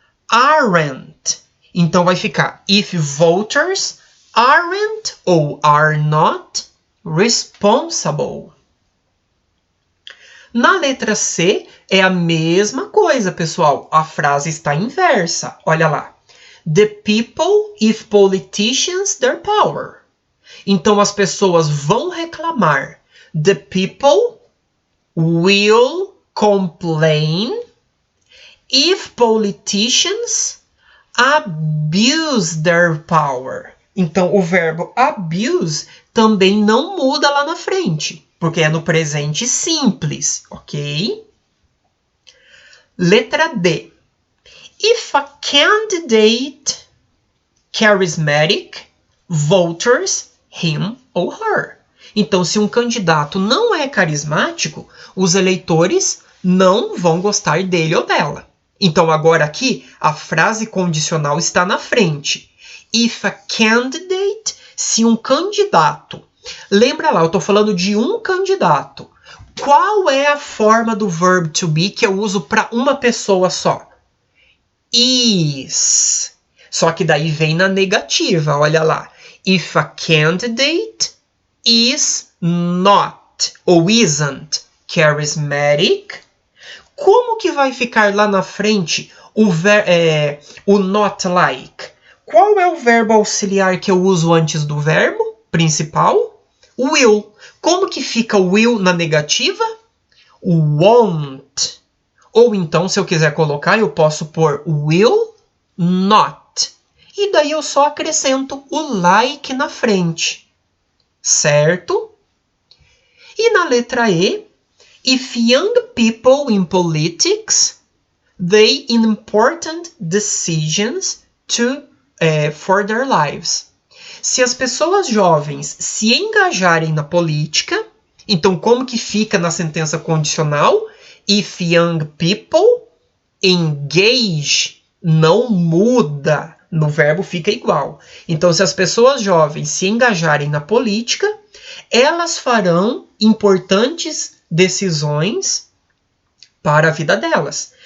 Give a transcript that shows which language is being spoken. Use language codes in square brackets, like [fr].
[en] Aren't. [pt] Então vai ficar [en] if voters aren't ou are not responsible. [pt] Na letra C é a mesma coisa, pessoal. A frase está inversa. Olha lá. [en] The people if politicians their power. [pt] Então as pessoas vão reclamar. [en] The people will complain if politicians abuse their power. [pt] Então o verbo abuse também não muda lá na frente, porque é no presente simples, ok? Letra D. [en] If a candidate charismatic voters him or her. [pt] Então, se um candidato não é carismático, os eleitores não vão gostar dele ou dela. Então, agora aqui, a frase condicional está na frente. [en] If a candidate, [pt] se um candidato. Lembra lá, eu estou falando de um candidato. Qual é a forma do verb to be que eu uso para uma pessoa só? Is. Só que daí vem na negativa, olha lá. [en] If a candidate is not [pt] ou [en] isn't charismatic, [pt] como que vai ficar lá na frente o not like? Qual é o verbo auxiliar que eu uso antes do verbo principal? Will. Como que fica will na negativa? Won't. Ou então, se eu quiser colocar, eu posso pôr will not. E daí eu só acrescento o like na frente. Certo? E na letra E, [en] if young people in politics, they in important decisions for their lives. [pt] Se as pessoas jovens se engajarem na política, então como que fica na sentença condicional? [en] If young people engage, [pt] não muda. No verbo fica igual. Então, se as pessoas jovens se engajarem na política, elas farão importantes decisões para a vida delas.